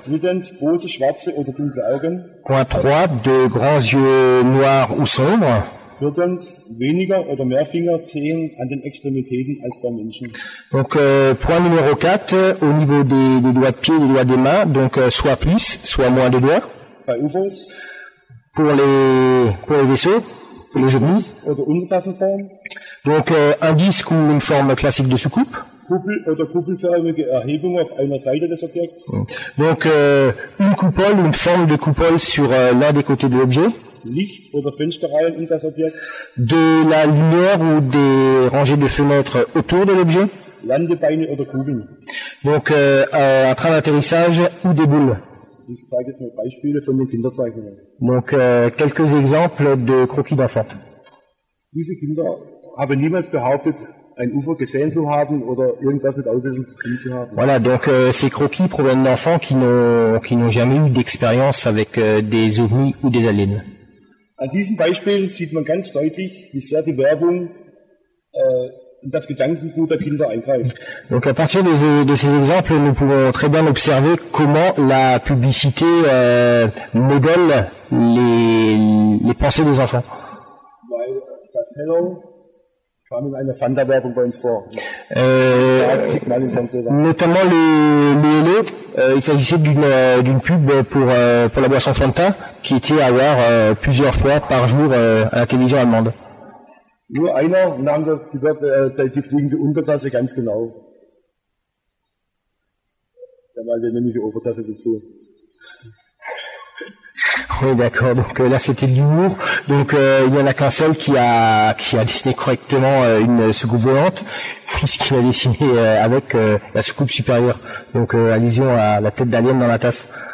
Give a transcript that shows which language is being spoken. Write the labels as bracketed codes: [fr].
[de] 3, große schwarze oder dunkle Augen. [fr] Point 3, de grands yeux noirs ou sombres. [de] 4, weniger oder mehr Finger, Zehen an den Extremitäten als beim Menschen. [fr] Donc, point numéro 4, au niveau des doigts de pied et des doigts des mains, donc soit plus, soit moins de doigts. [de] Bei UFOs [fr] Pour les vaisseaux, pour les ovnis. [de] oder Untertassenform, [fr] Donc, un disque ou une forme classique de soucoupe. [de] Kuppel oder kuppelförmige Erhebung auf einer Seite des Objekts, [fr] Donc, une coupole ou une forme de coupole sur l'un des côtés de l'objet. [de] Licht- oder Fensterreihen in das Objekt, [fr] De la lumière ou des rangées de fenêtres autour de l'objet. [de] Landebeine oder Kugeln. [fr] Donc, un train d'atterrissage ou des boules. [de] Ich zeige jetzt mal Beispiele von den Kinderzeichnungen. [fr] Donc, quelques exemples de croquis d'enfants. [de] Diese Kinder haben niemals behauptet, ein UFO gesehen zu haben oder irgendwas mit Auslösung zu tun zu haben. [fr] Voilà, donc ces croquis proviennent d'enfants qui n'ont jamais eu d'expérience avec des ovnis ou des aliens. [de] An diesem Beispiel sieht man ganz deutlich, wie sehr die Werbung in das Gedankengut der Kinder eingreift. [fr] Donc à partir de ces exemples, nous pouvons très bien observer comment la publicité modèle les pensées des enfants. [de] Weil das Hello kam in einer Fanta-Werbung bei uns vor. 80 Mal im Fernsehen. [fr] Notamment le Hello, il s'agissait d'une pub pour la boisson Fanta qui était à voir plusieurs fois par jour à la télévision allemande. [de] Nur einer nahm die fliegende Untertasse ganz genau. Der malte nämlich die Obertasse dazu. [fr] Oui, d'accord. Donc là, c'était de l'humour. Donc il n'y en a qu'un seul qui a dessiné correctement une soucoupe volante, puisqu'il a dessiné avec la soucoupe supérieure. Donc allusion à la tête d'alien dans la tasse.